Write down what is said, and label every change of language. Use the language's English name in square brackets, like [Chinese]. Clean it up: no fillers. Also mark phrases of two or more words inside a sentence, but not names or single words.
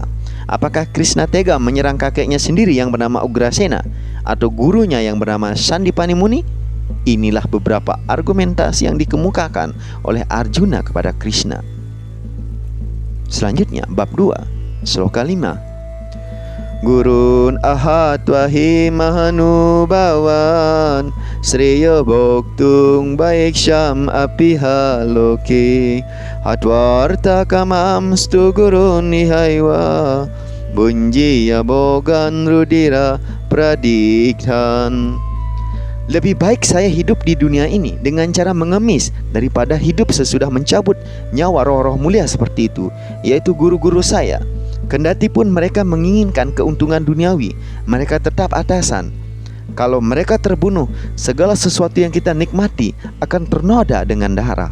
[Indonesian] Apakah Krishna tega menyerang kakeknya sendiri yang bernama Ugrasena atau gurunya yang bernama Sandipani Muni? Inilah beberapa argumentasi yang dikemukakan oleh Arjuna kepada Krishna. Selanjutnya, bab 2, sloka 5. [Sanskrit] Gurun ahatwahi mahanubawan Sriya bhoktung baik syam apiha loke Hatwarta kamam stu gurun nihaiwa Bunjiya bogan rudira pradikhan. [Indonesian] Lebih baik saya hidup di dunia ini dengan cara mengemis daripada hidup sesudah mencabut nyawa roh-roh mulia seperti itu, yaitu guru-guru saya. Kendati pun mereka menginginkan keuntungan duniawi, mereka tetap atasan. Kalau mereka terbunuh, segala sesuatu yang kita nikmati akan ternoda dengan darah.